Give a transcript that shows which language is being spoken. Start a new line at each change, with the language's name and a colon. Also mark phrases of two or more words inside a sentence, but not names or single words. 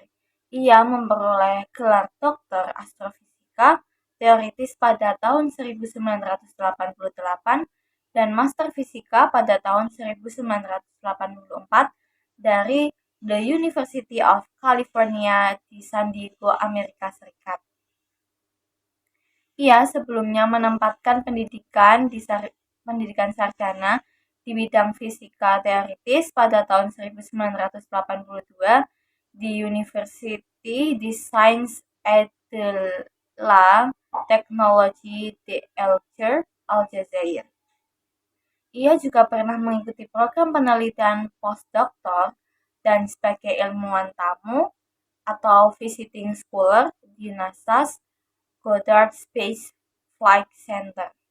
Indonesian: Ia memperoleh gelar doktor astrofisika teoritis pada tahun 1988 dan master fisika pada tahun 1984 dari The University of California di San Diego, Amerika Serikat. Ia sebelumnya menempatkan pendidikan sarjana di bidang fisika teoritis pada tahun 1982 di University di Sciences et de la Technologie d'Alger, Aljazair. Ia juga pernah mengikuti program penelitian postdoktor dan sebagai ilmuwan tamu atau
English: visiting scholar
Indonesian: di NASA's Goddard Space Flight Center.